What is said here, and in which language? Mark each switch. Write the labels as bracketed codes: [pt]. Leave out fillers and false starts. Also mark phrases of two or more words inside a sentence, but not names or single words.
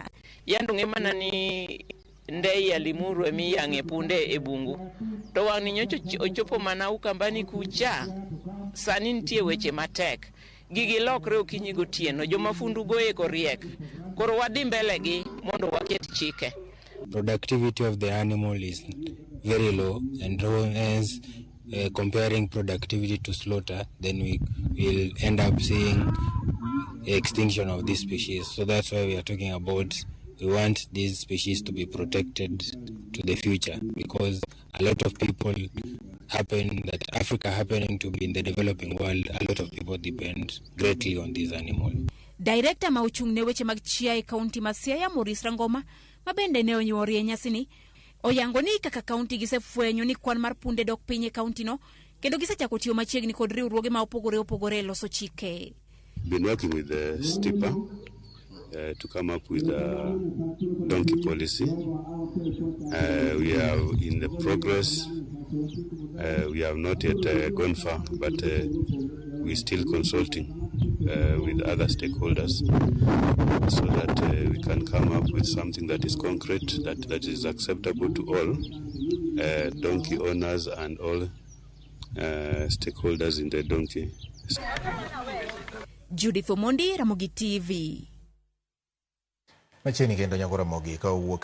[luo] Yando ng'emana ni ndei ya Limuru emi yang'e punde e bungu to wang' ni nyocho ochopo mana Ukambani kucha. Sani nitie weche matek, gigi lokre okinyi gotieno, joma fundu goye koriek. Koro wadhi mbele gi mondo waket chike. [en] Productivity of the animal is very low, and hence comparing productivity to slaughter, then we will end up seeing extinction of this species. So that's why we are talking about, we want these species to be protected to the future, because a lot of people Africa happening to be in the developing world, a lot of people depend greatly on these animals. [luo] Director ma ochung' ne weche mag chia e kaunti ma Siaya, Maurice Rangoma, ma bende ne onyuori e nyasini, oyango ni kaka kaunti gisefwenyo ni kwan mar punde dok piny e kaunti no, kendo gisechako tiyo machiegni kod riwruoge ma opogore loso chike. [en] Been working with the STIPA to come up with a donkey policy. We are in the progress. We have not yet gone far, but we're still consulting with other stakeholders so that we can come up with something that is concrete, that is acceptable to all donkey owners and all stakeholders in the donkey. Judith Omondi, Ramogi TV. [luo] Macheni kendo nyagora Mogi ka owuok